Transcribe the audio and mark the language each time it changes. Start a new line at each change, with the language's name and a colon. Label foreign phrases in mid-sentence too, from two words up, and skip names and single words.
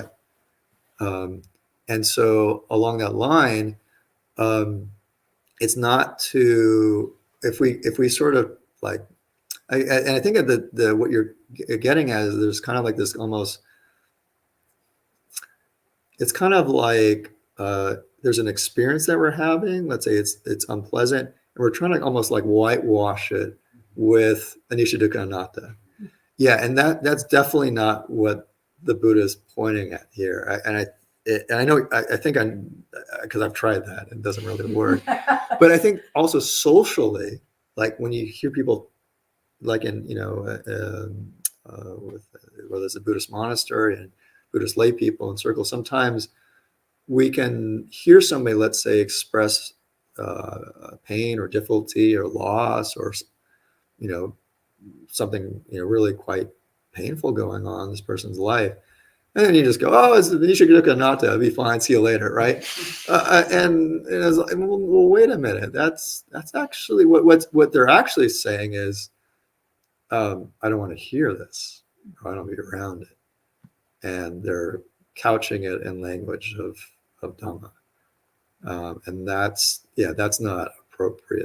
English: And so along that line, it's not to, if we sort of like, and I think that the what you're getting at is there's kind of like this almost, it's kind of like there's an experience that we're having. Let's say it's unpleasant, and we're trying to almost like whitewash it with
Pali: anicca dukkha anatta.
English: Yeah, and that's definitely not what the Buddha is pointing at here. And I know I think because I've tried that, it doesn't really work. But I think also socially, like when you hear people like in with, whether it's a Buddhist monastery and Buddhist lay people in circles, sometimes we can hear somebody, let's say, express pain or difficulty or loss or something really quite painful going on in this person's life, and then you just go, oh, it's
Pali: anicca dukkha anatta,
English: it'll be fine, see you later, right? And it's like, well, wait a minute, that's actually what they're actually saying is, I don't want to hear this, or I don't want to be around it, and they're couching it in language of Dhamma, and that's not appropriate.